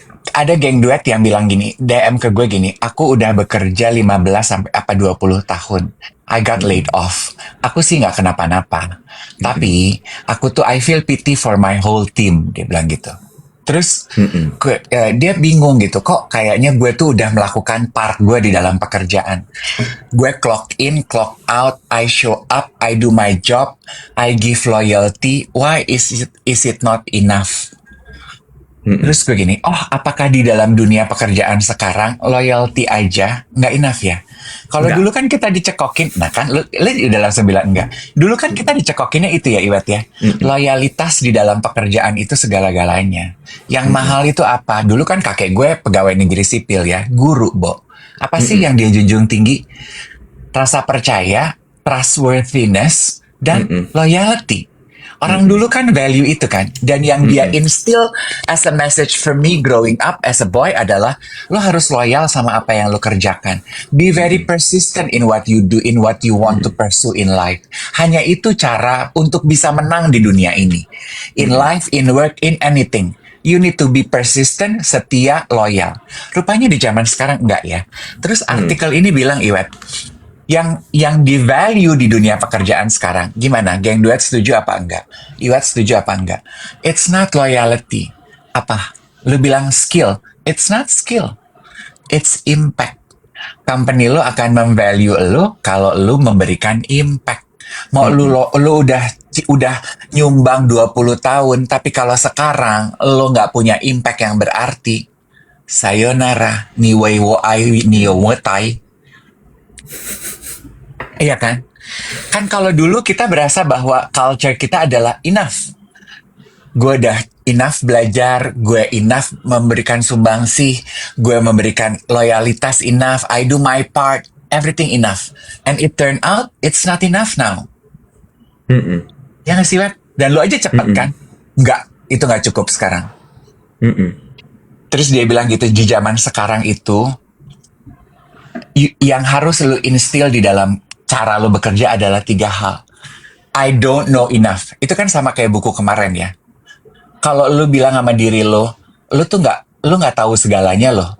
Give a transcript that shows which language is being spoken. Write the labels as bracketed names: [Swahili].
[Indonesian] Ada geng duet yang bilang gini, DM ke gue gini, aku udah bekerja 15 sampai 20 tahun. [English] I got laid off. Aku sih nggak kenapa-napa. [Indonesian] Tapi, aku tuh [English] I feel pity for my whole team. [Indonesian] Dia bilang gitu. Terus, dia bingung gitu. Kok kayaknya gue tuh udah melakukan part gue di dalam pekerjaan. Gue [English] clock in, clock out, I show up, I do my job, I give loyalty. Why is it not enough? [Indonesian] Terus gue gini, oh apakah di dalam dunia pekerjaan sekarang loyalty aja nggak enough ya? Kalau dulu kan kita dicekokin, nah kan lu udah langsung bilang enggak. Dulu kan kita dicekokinnya itu ya, Iwat ya. Loyalitas di dalam pekerjaan itu segala-galanya. Yang mahal itu apa? Dulu kan kakek gue pegawai negeri sipil ya, guru, Bo. Apa sih yang dia junjung tinggi? Rasa percaya, trustworthiness, dan loyalty. Orang dulu kan value itu kan. Dan yang dia [English] instill as a message for me growing up as a boy [Indonesian] adalah lo harus loyal sama apa yang lo kerjakan. [English] Be very persistent in what you do, in what you want to pursue in life. [Indonesian] Hanya itu cara untuk bisa menang di dunia ini. [English] In life, in work, in anything. You need to be persistent, [Indonesian] setia, loyal. Rupanya di zaman sekarang enggak ya. Terus artikel ini bilang, Iwet, yang di value di dunia pekerjaan sekarang, gimana? Geng duet setuju apa enggak? Iwat setuju apa enggak? [English] It's not loyalty. [Indonesian] Apa? Lu bilang skill. [English] It's not skill. It's impact. [Indonesian] Company lu akan memvalue lu kalau lu memberikan impact. Mau lu udah nyumbang 20 tahun, tapi kalau sekarang lu nggak punya impact yang berarti, sayonara, niwei wo ai niyo wotai. Iya kan? Kan kalau dulu kita berasa bahwa culture kita adalah enough. Gue udah enough belajar, gue enough memberikan sumbangsih, gue memberikan loyalitas enough, [English] I do my part, everything enough. And it turned out, it's not enough now. [Indonesian] Ya nggak sih, Web? Dan lo aja cepat kan? Nggak, itu nggak cukup sekarang. Terus dia bilang gitu, di zaman sekarang itu, yang harus lo instill di dalam cara lo bekerja adalah 3 hal. [English] I don't know enough. [Indonesian] Itu kan sama kayak buku kemarin ya. Kalau lo bilang sama diri lo tuh nggak tahu segalanya lo.